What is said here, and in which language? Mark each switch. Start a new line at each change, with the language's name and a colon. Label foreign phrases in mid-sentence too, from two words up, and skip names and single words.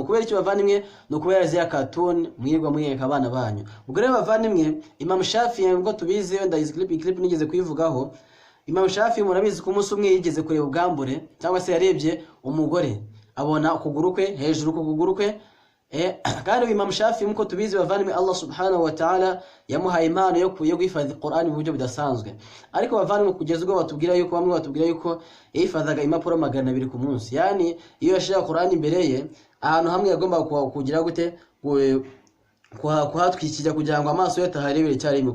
Kinyarwanda: Kubera icyo bavandimwe, no kubera zya cartoon mwirwa mwiyeka abana banyu. Ubwo rero bavandimwe, Imam Shafi'i ngo tubizi, wenda izi clip nigeze kuyivugaho. Imam Shafi'i murabizi ko umunsi umwe yigeze kureba ubwambure, cyangwa se yarebye umugore abona ukuguru kwe hejuru ku kuguru kwe. Kandi Imam Shafi'i muko tubizi bavandimwe,
Arabic: الله سبحانه وتعالى
Kinyarwanda: yamuhaye impano yo kwifadha Qur'an mu buryo budasanzwe. Ariko bavandimwe, kugeza ubwo batubwira yuko bamwe batubwira yuko yifadhaga impapuro 200 ku munsi. Yani iyo yashira Qur'an imbere ye, ahantu hamwe yagomba kugira gute kuhatwikira kugira ngo amaso ye ataharebere cyarimo.